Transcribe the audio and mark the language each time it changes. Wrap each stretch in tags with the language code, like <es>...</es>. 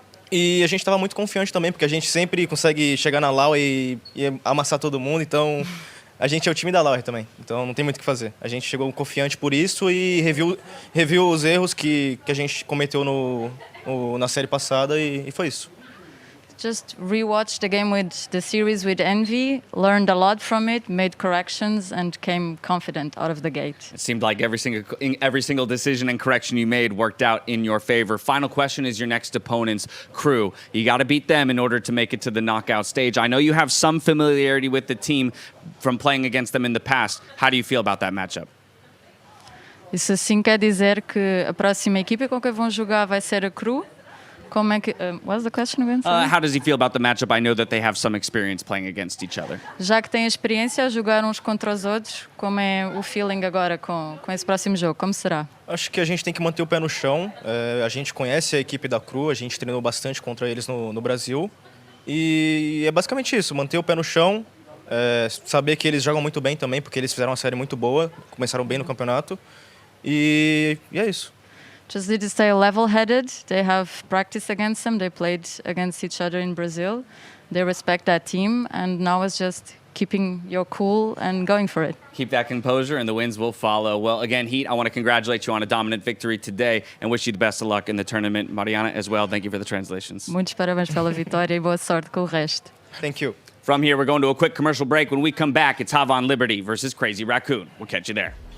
<pt>E a gente estava muito confiante também, porque a gente sempre consegue chegar na LAW e amassar todo mundo, então... A gente é o time da Lauer também, então não tem muito o que fazer. A gente chegou confiante por isso e reviu os erros que a gente cometeu na série passada e foi isso.</pt> <en>Just rewatched the game with the series with Envy, learned a lot from it, made corrections, and came confident out of the gate. It seemed like every single decision and correction you made worked out in your favor. Final question is your next opponent's crew. You got to beat them in order to make it to the knockout stage. I know you have some familiarity with the team from playing against them in the past. How do you feel about that matchup?</en> <pt>Isso assim quer dizer que a próxima equipa com quem vão jogar vai ser a crew? Como é que,</pt> <en>what's the question again? How does he feel about the matchup? I know that they have some experience playing against each other.</en> <pt>Já que têm experiência a jogar uns contra os outros, como é o feeling agora com esse próximo jogo? Como será? Acho que a gente tem que manter o pé no chão. A gente conhece a equipe da Cru, a gente treinou bastante contra eles no Brasil. E é basicamente isso, manter o pé no chão, saber que eles jogam muito bem também, porque eles fizeram uma série muito boa, começaram bem no campeonato. E é isso.</pt> <en>Just need to stay level-headed. They have practiced against them. They played against each other in Brazil. They respect that team, and now it's just keeping your cool and going for it. Keep that composure, and the wins will follow. Well, again, Heat, I want to congratulate you on a dominant victory today and wish you the best of luck in the tournament. Mariana, as well, thank you for the translations.</en> <pt>Muitos parabéns pela vitória e boa sorte com o resto.</pt> <en>Thank you. From here, we're going to a quick commercial break. When we come back, it's Havon Liberty versus Crazy Raccoon. We'll catch you there.</en>